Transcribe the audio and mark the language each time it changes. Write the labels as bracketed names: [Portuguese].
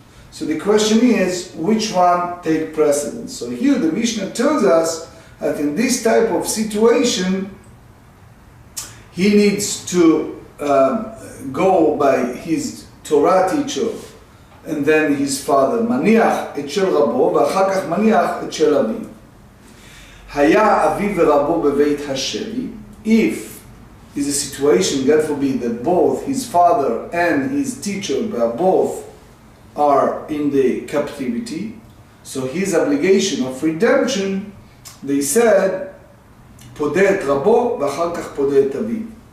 [English] So the question is, which one take precedence? So here the Mishnah tells us that in this type of situation, he needs to go by his Torah teacher and then his father. [Hebrew] מניח את של רבו ואחר כך מניח את של אביו. היה אביו ורבו בבית השבי. [English] If is a situation, God forbid, that both his father and his teacher, both are in the captivity, so his obligation of redemption, they said, [Hebrew] פודה את רבו ואחר כך פודה את אביו.